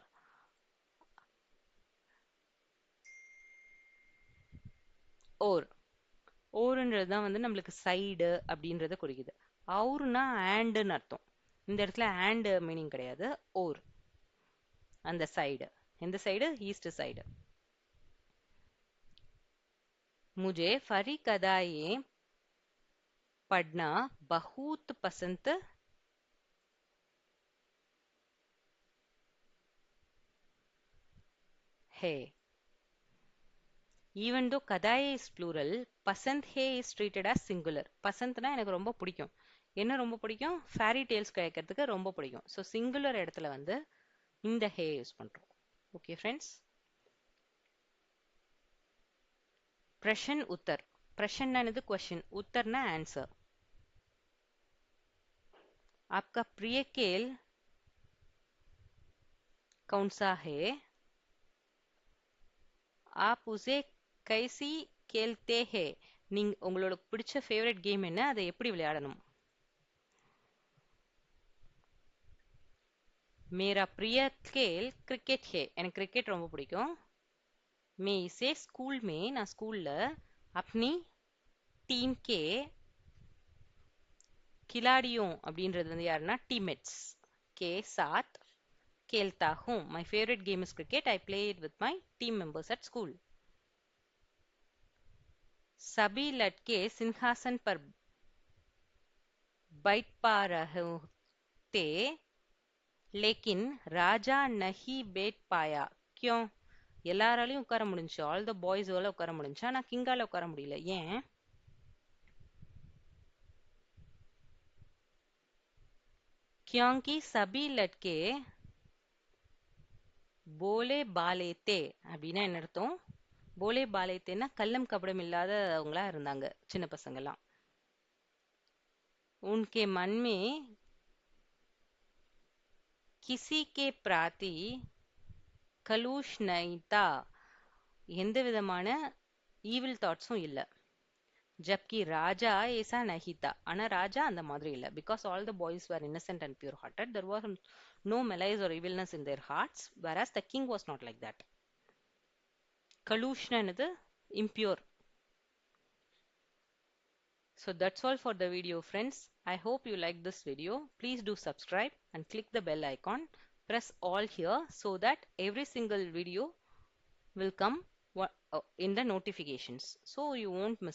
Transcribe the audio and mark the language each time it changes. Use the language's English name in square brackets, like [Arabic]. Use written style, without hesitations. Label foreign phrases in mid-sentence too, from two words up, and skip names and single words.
[Tamil] ஓர், ஓருன்றது தான் வந்து நம்மளுக்கு சைடு அப்படின்றத குறிக்குது. அவுர்னா ஆண்டுன்னு அர்த்தம். இந்த இடத்துல ஆண்ட் மீனிங் கிடையாது, ஓர். அந்த சைடு, எந்த சைடு? ஈஸ்ட் சைடு. [Hindi] मुझे फरी कदाएं पढ़ना बहुत पसंद है. [English] Even though கதாயே is plural, [Hindi] पसंद है [English] is treated as singular. [Tamil] பசந்த்னா எனக்கு ரொம்ப பிடிக்கும். என்ன ரொம்ப பிடிக்கும்? [English] fairy tales [Tamil] கேட்கறதுக்கு ரொம்ப பிடிக்கும். [English] so singular [Tamil] இடத்துல வந்து இந்த ஹே யூஸ் பண்றோம். [English] okay friends. [Hindi] प्रश्न उत्तर. प्रश्न என்னது? क्वेश्चन. उत्तरना आंसर. आपका प्रिय खेल कौन सा है? आप उसे कैसे खेलते हैं. [Tamil] நீங்க உங்களோட பிடிச்ச [English] favourite game [Tamil] என்ன? அதை எப்படி விளையாடணும்? [Hindi] मेरा प्रिय खेल क्रिकेट है. [Tamil] எனக்கு கிரிக்கெட் ரொம்ப பிடிக்கும். [Hindi] मैं इसे स्कूल में [Tamil] நான் ஸ்கூல்ல [Hindi] अपनी टीम के खिलाड़ियों [Tamil] அப்படின்றது வந்து யாருன்னா டீம்மேட்ஸ் [Hindi] के साथ खेलता हूँ. [English] My favorite game is cricket. I play it with my team members at school. [Hindi] सभी लड़के सिंहासन पर बैठ पा रहे थे लेकिन राजा नहीं बैठ पाया. क्यों? [Tamil] எல்லாராலையும் உட்கார முடிஞ்சு, [English] all the boys [Tamil] உட்கார முடிஞ்சு, ஆனா கிங்கால உட்கார முடியல. ஏன்? [Hindi] क्योंकि सभी लड़के भोले भाले थे. [Tamil] அப்படின்னா என்ன அர்த்தம்? போலே பாலேத்தேன்னா கள்ளம் கபடம் இல்லாதவங்களா இருந்தாங்க சின்ன பசங்கெல்லாம். [Hindi] उनके मन में किसी के प्रति कलुष नहीं था. [Tamil] எந்த விதமான ஈவில் தாட்ஸும் இல்ல. [Hindi] जबकि राजा ऐसा नहीं था. [Tamil] ஆனா ராஜா அந்த மாதிரி இல்ல. [English] because all the boys were innocent and pure hearted. There was no malice or evilness in their hearts, whereas the king was not like that. [Tamil] கலூஷ்னா என்னது? [English] impure. So that's all for the video, friends. I hope you liked this video. Please do subscribe and click the bell icon. Press all here so that every single video will come in the notifications, so you won't miss out.